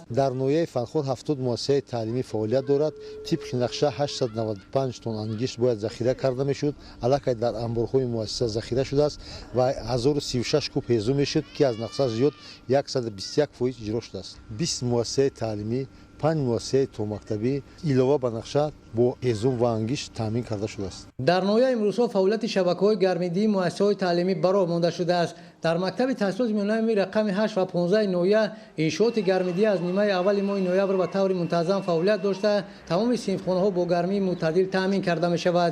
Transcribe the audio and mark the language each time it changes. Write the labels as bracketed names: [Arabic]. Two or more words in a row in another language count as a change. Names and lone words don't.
[Persian] در ناحیه فرخار 70 مؤسسه تعلیمی فعالیت دارد. طبق نقشه 895 تن انگیش باید ذخیره کرده میشد، الکی در انبارهای مؤسسه ذخیره شده است و 1036 کوب هیزم میشد که از نقشه زیاد 121% اجرا شده است. 20 مؤسسه تعلیمی، 5 مؤسسه تا مکتبی علاوه بر نقشه [Tajik] бо ҳезум ва ангишт таъмин карда шудааст. дар ноҳияи имрӯзҳо фаъолияти шабакаҳои гармидии муассисаҳои таълимӣ баро монда шудааст. дар мактаби таҳсилоти миёнаи умумии рақами 8 ва 15 ноҳия иншооти гармидӣ аз нимаи аввали моҳи ноябр ба таври мунтаззам фаъолият дошта тамоми синфхонаҳо бо гармии мӯътадил таъмин карда мешавад.